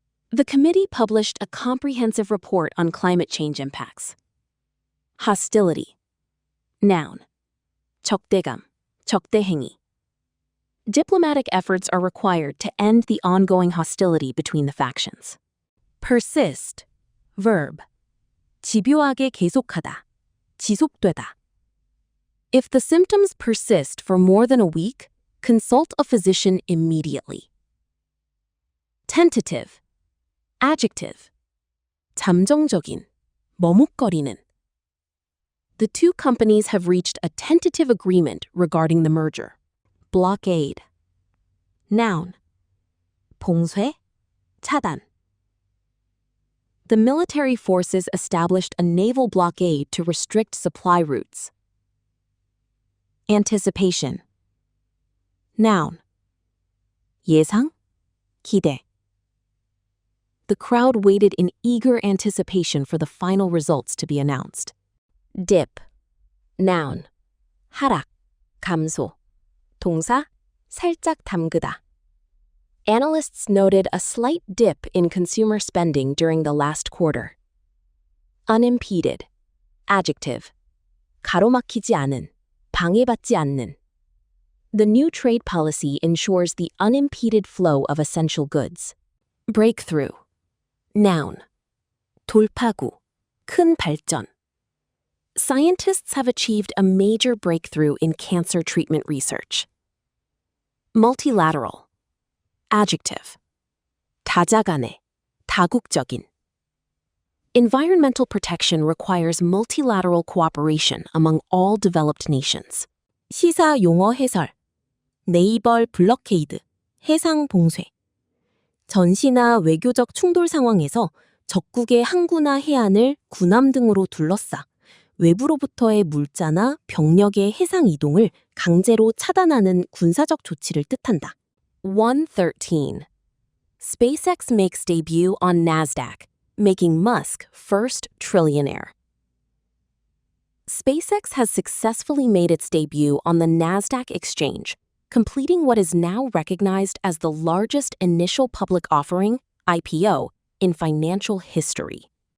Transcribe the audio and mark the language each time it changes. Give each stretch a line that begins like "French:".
English: The committee published a comprehensive report on climate change impacts. Hostility. Noun.
Korean: 적대감, 적대행위.
English: Diplomatic efforts are required to end the ongoing hostility between the factions. Persist.
Korean: Verb. 집요하게 계속하다, 지속되다.
English: If the symptoms persist for more than a week, consult a physician immediately. Tentative. Adjective.
Korean: 잠정적인, 머뭇거리는.
English: The two companies have reached a tentative agreement regarding the merger. Blockade. Noun.
Korean: 봉쇄, 차단.
English: The military forces established a naval blockade to restrict supply routes. Anticipation. Noun.
Korean: 예상, 기대.
English: The crowd waited in eager anticipation for the final results to be announced. Dip. Noun.
Korean: 하락, 감소. 동사, 살짝 담그다.
English: Analysts noted a slight dip in consumer spending during the last quarter. Unimpeded. Adjective.
Korean: 가로막히지 않은, 방해받지 않는.
English: The new trade policy ensures the unimpeded flow of essential goods. Breakthrough. Noun.
Korean: 돌파구, 큰 발전.
English: Scientists have achieved a major breakthrough in cancer treatment research. Multilateral. Adjective.
Korean: 다자간의, 다국적인.
English: Environmental protection requires multilateral cooperation among all developed nations.
Korean: 시사 용어 해설. 네이버 블록케이드, 해상 봉쇄. 전시나 외교적 충돌 상황에서 적국의 항구나 해안을 군함 등으로 둘러싸 외부로부터의 물자나 병력의 해상 이동을 강제로 차단하는 군사적 조치를 뜻한다. 113.
English: SpaceX makes debut on NASDAQ, making Musk first trillionaire. SpaceX has successfully made its debut on the NASDAQ exchange, completing what is now recognized as the largest initial public offering, IPO, in financial history.